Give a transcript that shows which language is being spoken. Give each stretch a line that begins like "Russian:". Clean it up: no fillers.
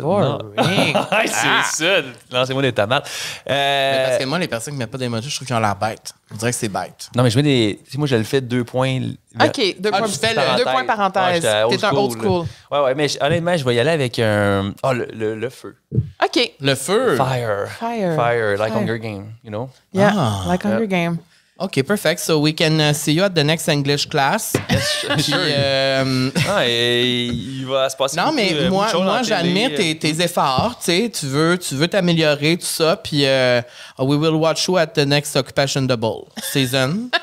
English: Boring.
French: C'est ça. Lancez-moi des tomates. Parce que moi, les personnes qui mettent pas d'emoji, je trouve qu'ils ont l'air bêtes. On dirait que c'est bête. Non, mais je mets des... Moi, je le fais 2 points... OK, 2 points, tu fais le 2 points parenthèse. T'es un old school. Ouais, mais honnêtement, je vais y aller avec un... le feu. OK. Le feu.
English: Fire, like Hunger Game, you know? Yeah, like Hunger Game. OK, perfect. So we can see you at the next English class.
French: Puis, il va se passer non, mais moi j'admire tes efforts. Tu veux t'améliorer, tout ça. Puis
English: we will watch you at the next Occupation Double season.